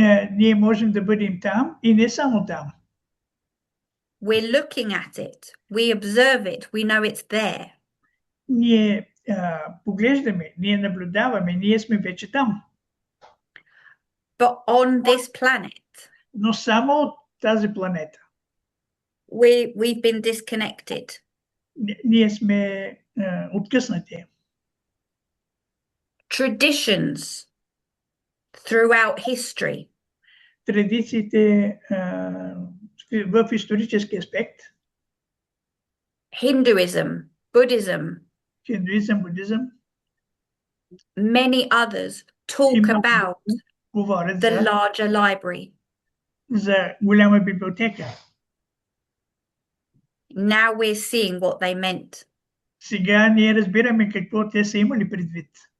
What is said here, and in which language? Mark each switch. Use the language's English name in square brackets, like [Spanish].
[Bulgarian] ние можем да бъдем там и не само там. [English] we're looking at it, we observe it, we know it's there. [Bulgarian] Ние поглеждаме, ние наблюдаваме, ние сме вече там. [English] But on this planet, [Bulgarian] но само от тази планета. [English] We've been disconnected. [Bulgarian] Ние сме откъснати. [English] Traditions throughout history. [Bulgarian] Традициите в исторически аспект. [English] Hinduism, Buddhism. [Bulgarian] Хиндуизъм, будизъм. [English] Many others talk about the larger library. [Bulgarian] За голяма библиотека. [English] Now we're seeing what they meant. [Bulgarian] Сега ние разбираме какво те са имали предвид.